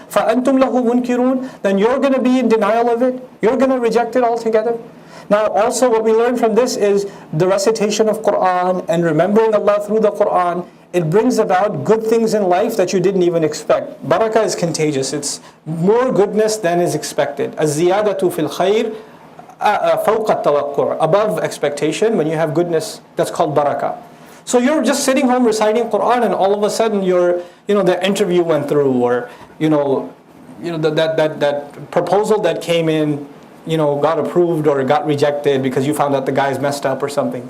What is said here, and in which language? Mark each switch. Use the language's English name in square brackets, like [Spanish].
[Arabic] فَأَنْتُمْ لَهُ مُنْكِرُونَ, [English] then you're going to be in denial of it? You're going to reject it altogether? Now also what we learn from this is the recitation of Quran and remembering Allah through the Quran, it brings about good things in life that you didn't even expect. Barakah is contagious. It's more goodness than is expected. [Arabic] الزِّيَادَةُ فِي الْخَيْرِ فَوْقَ التَّوَقُّعِ, [English] above expectation. When you have goodness, that's called barakah. So you're just sitting home reciting Quran and all of a sudden the interview went through, or that proposal that came in, got approved or got rejected because you found out the guy's messed up or something.